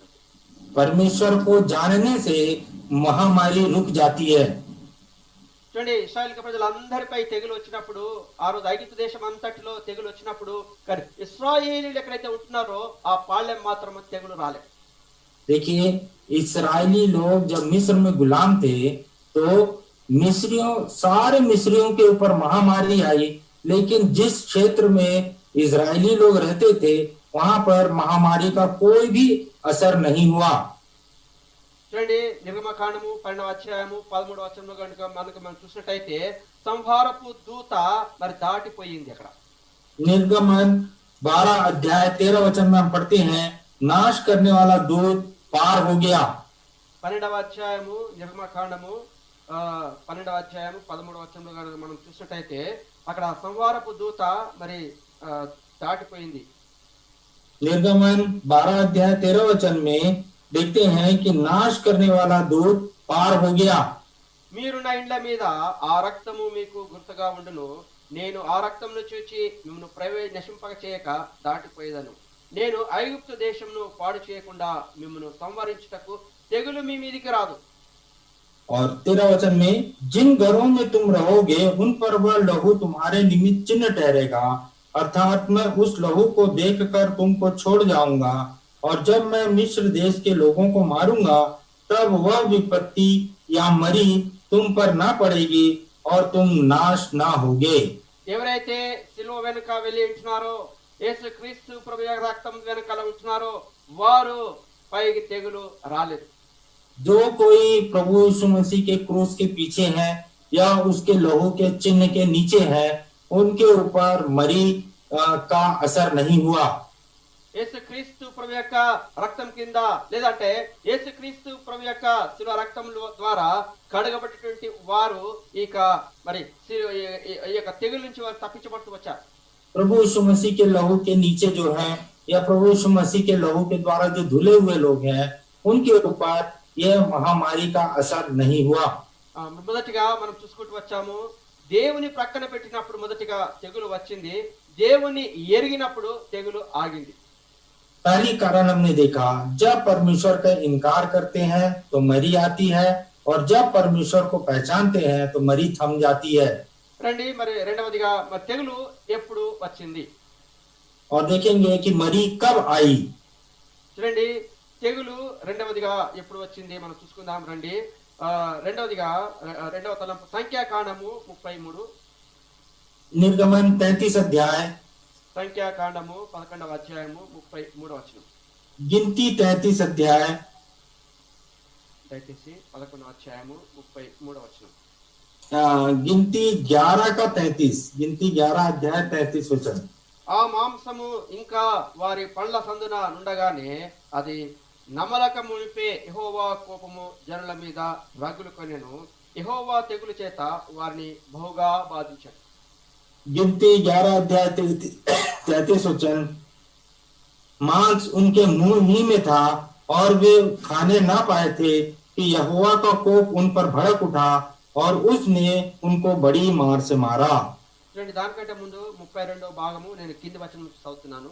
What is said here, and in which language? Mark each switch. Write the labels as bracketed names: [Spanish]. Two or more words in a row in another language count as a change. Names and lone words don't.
[Hindi] परमेश्वर को जानने से महामारी रुक जाती है। [Telugu] చూడండి, ఇశ్రాయేల్ ప్రజలందరిపై తెగులు వచ్చినప్పుడు, ఆ రోజు ఐగుప్తు దేశం అంతటిలో తెగులు వచ్చినప్పుడు, కానీ ఇశ్రాయేలీలు ఎక్కడైతే ఉంటున్నారో ఆ పాళ్యం మాత్రం తెగులు రాలేదు. [Hindi] देखिए, इस्राएली लोग जब मिस्र में गुलाम थे तो सारे मिस्रियों के ऊपर महामारी आई, लेकिन जिस क्षेत्र में इजरायली लोग रहते थे वहां पर महामारी का कोई भी असर नहीं हुआ। [Telugu] చూడండి, నిర్గమకాండము 12వ అధ్యాయము 13వ వచనంలో కనుక మనం చూసినట్టయితే సంహారపు దూత మరి దాటిపోయింది. అక్కడ [Hindi] निर्गमन 12 अध्याय 13 वचन में हम पढ़ते हैं, नाश करने वाला दूत पार हो गया। [Telugu] 12వ అధ్యాయము నిర్గమకాండము 12వ అధ్యాయము 13వ వచనంలో కనుక మనం చూసినట్టయితే అక్కడ సంహారపు దూత మరి దాటిపోయింది. [Hindi] निर्गमन 12 अध्याय 13 वचन में देखते हैं कि नाश करने वाला दूत पार हो गया। [Telugu] మీరు నా ఇండ్ల మీద ఆ రక్తము మీకు గుర్తుగా ఉండును, నేను ఆ రక్తమును చూచి మిమ్మల్ని నశింపక చేయక దాటిపోయేదను. నేను ఐగుప్తు దేశమును పాడు చేయకుండా మిమ్మల్ని సంవరించుటకు తెగులు మీ మీదికి రాదు. [Hindi] और 13 वचन में, जिन घरों में तुम रहोगे उन पर वह लहू तुम्हारे निमित्त चिन्ह ठहरेगा, अर्थात मैं उस लहू को देखकर तुमको छोड़ जाऊंगा, और जब मैं मिस्र देश के लोगों को मारूंगा तब वह विपत्ति या मरी तुम पर ना पड़ेगी और तुम नाश ना होगे। [Telugu] ఎవరైతే సిలువ వెనుక వెళ్ళి ఉంటున్నారో, యేసు క్రీస్తు ప్రభు యొక్క రక్తం వెనుకల ఉంటున్నారో వారు పైకి తెగులు రాలేదు. [Hindi] जो कोई प्रभु यीशु मसीह के क्रूस के पीछे है या उसके लहू के चिन्ह के नीचे है, उनके ऊपर मरी का असर नहीं हुआ। [Telugu] యేసు క్రీస్తు ప్రభు యొక్క రక్తం కింద లేదంటే యేసు క్రీస్తు ప్రభు యొక్క శిలువ రక్తం ద్వారా కడగబడినటువంటి వారు ఇక మరి ఈ యొక్క తెగుల నుంచి వారు తప్పించబడుతూ వచ్చారు. [Hindi] प्रभु यीशु मसीह के लहू के नीचे जो है या प्रभु यीशु मसीह के लहू के द्वारा जो धुले हुए लोग हैं, उनके ऊपर यह महामारी का असर नहीं हुआ। [Telugu] మొదటిగా మనం చూసుకుంటూ వచ్చాము, దేవుని ప్రక్కన పెట్టినప్పుడు మొదటిగా తెగులు వచ్చింది, దేవుని ఎరిగినప్పుడు తెగులు ఆగింది. [Hindi] पहली कारण हमने देखा, जब परमेश्वर का इनकार करते हैं तो मरी आती है, और जब परमेश्वर को पहचानते हैं तो मरी थम जाती है। [Telugu] రండి మరి రెండవదిగా మరి తెగులు ఎప్పుడు వచ్చింది? [Hindi] और देखेंगे कि मरी कब आई। [Telugu] చూడండి, తెగులు రెండవదిగా ఎప్పుడు వచ్చింది మనం చూసుకుందాం. రండి, రెండవదిగా రెండవ తలంపు సంఖ్యాకాండము 33, [Hindi] निर्गमन 33 अध्याय, [Telugu] సంఖ్యాకాండము 11వ అధ్యాయము 33వ వచనం. [Hindi] गिनती 33 अध्याय, [Telugu] దయచేసి 11వ అధ్యాయము 33వ వచనం. [Hindi] गिनती 11 का 33, गिनती 11 अध्याय 33 वचन। [Telugu] ఆ మాంసము ఇంకా వారి పండ్ల సందున నుండగానే అది నమలక మునిపే యెహోవా కోపము జనుల మీద రగులుకొనెను, యెహోవా తెగులు చేత వారిని బహుగా బాధించాడు. [Hindi] गिनती 11 अध्याय 33 वचन, मांस उनके मुंह ही में था और वे खाने ना पाए थे कि यहोवा का कोप उन पर भड़क उठा और उसने उनको बड़ी मार से मारा। [Telugu] చూడండి, దానికంటే ముందు 32వ భాగము నేను కింది వచనం నుంచి చదువుతున్నాను.